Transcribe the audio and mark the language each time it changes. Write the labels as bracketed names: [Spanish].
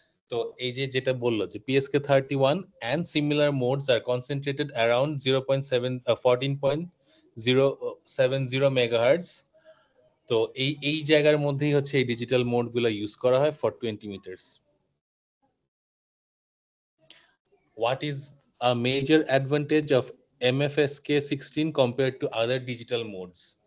[Bangla] তো এই যেটা বললো যে [English] PSK31 and similar modes are concentrated around 14.070 megahertz. [Bangla] তো এই জায়গার মধ্যেই হচ্ছে এই ডিজিটাল মোড গুলো ইউজ করা হয় [English] For 20 metres. What is a major advantage of MFSK16 compared to other digital modes?